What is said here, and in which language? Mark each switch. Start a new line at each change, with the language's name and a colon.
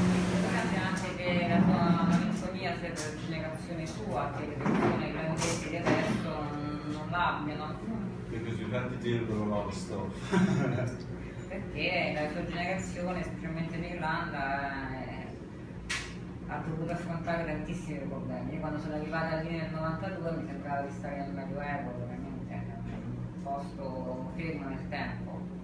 Italian: Dipende anche che la tua malinconia sia della generazione sua, che le persone irlandesi di adesso non l'abbiano.
English: Because you've had to deal with a lot of stuff.
Italian: Perché la sua generazione, specialmente in Irlanda, ha dovuto affrontare tantissimi problemi. Io quando sono arrivata lì nel 92 mi sembrava di stare nel Medioevo, veramente, un posto fermo nel tempo.